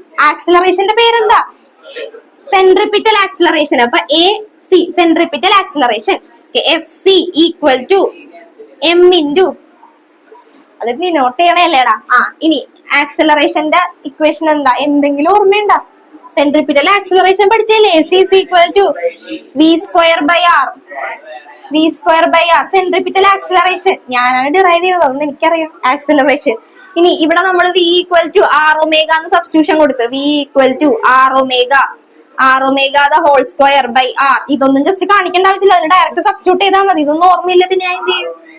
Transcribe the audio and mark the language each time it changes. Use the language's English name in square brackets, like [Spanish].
[Malayalam] ആക്സിലറേഷന്റെ പേരെന്താ? Centripetal acceleration. അപ്പൊ AC centripetal acceleration. [English] Fc equal to m into, [Malayalam] അത് നീ നോട്ട് ചെയ്യണല്ലേടാ. ഇനി ആക്സിലറേഷന്റെ ഇക്വേഷൻ എന്താ? എന്തെങ്കിലും ഓർമ്മയുണ്ടോ? Centripetal acceleration പഠിച്ചല്ലേ? [English] AC is equal to v square by r. [Malayalam] v square by r centripetal acceleration ഞാനാണ് derive ചെയ്തത്, അതൊന്നും എനിക്കറിയാം. ആക്സിലറേഷൻ. ഇനി ഇവിടെ നമ്മൾ [English] v equal to r omega [Malayalam] എന്ന് സബ്സ്റ്റിറ്റ്യൂഷൻ കൊടുത്ത്, [English] v equal to r omega the whole square by r. [Malayalam] ഇതൊന്നും ജസ്റ്റ് കാണിക്കേണ്ട ആവശ്യമില്ല, അതിന് ഡയറക്റ്റ് സബ്സ്റ്റിറ്റ്യൂട്ട് ചെയ്താൽ മതി. ഇതൊന്നും ഓർമ്മയില്ല പിന്നെ ഞാൻ എന്ത് ചെയ്യും?